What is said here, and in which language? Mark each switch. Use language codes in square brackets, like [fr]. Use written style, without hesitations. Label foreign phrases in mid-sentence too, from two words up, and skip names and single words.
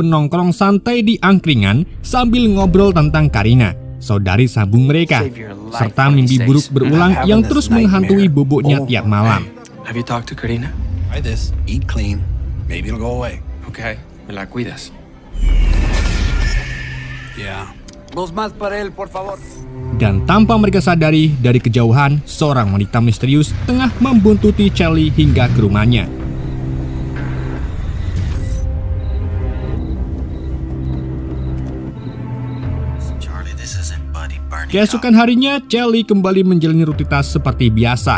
[id] nongkrong santai di angkringan sambil ngobrol tentang Karina, saudari sambung mereka, serta mimpi buruk berulang yang terus menghantui boboknya tiap malam. [en] Have you talked to Karina? Try this, eat clean, maybe it'll go away. [es] Okay, me la cuidas. [en] Yeah. [es] Dos más para él, por favor. [id] Dan tanpa mereka sadari, dari kejauhan, seorang wanita misterius tengah membuntuti Charlie hingga ke rumahnya. Keesokan harinya, Charlie kembali menjalani rutinitas seperti biasa.